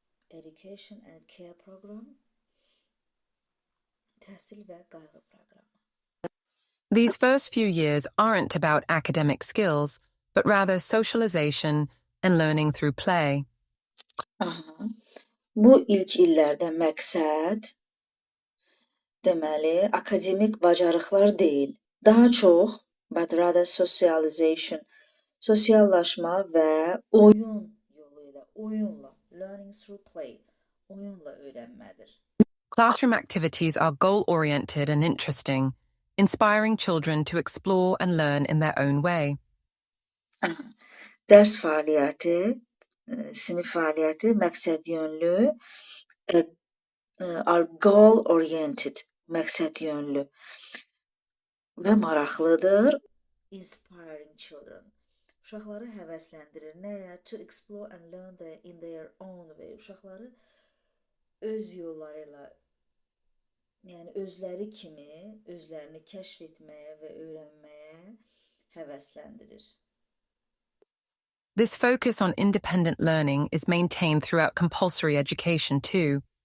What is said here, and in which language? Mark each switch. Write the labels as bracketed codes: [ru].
[en] Education and Care Program, təhsil və qayğı proqramı. These first few years aren't about academic skills, but rather socialization and learning through play. [az] Bu ilk illərdə məqsəd deməli akademik bacarıqlar deyil, daha çox [en] but rather socialization, [az] sosiallaşma və oyun yolu ilə, oyunla, [en] learning through play, [az] oyunla öyrənmədir. [en] Classroom activities are goal-oriented and interesting, inspiring children to explore and learn in their own way. Aha. [az] Dərs fəaliyyəti, sinif fəaliyyəti məqsədyönlü, [en] are goal-oriented, [az] məqsədyönlü və maraqlıdır. [en] Inspiring children. [az] Uşaqları həvəsləndirir. Nəyə? [en] To explore and learn in their own way. [az] Uşaqları öz yolları ilə, yəni özləri kimi, özlərini kəşf etməyə və öyrənməyə həvəsləndirir. [en] This focus on independent learning is maintained throughout compulsory education too.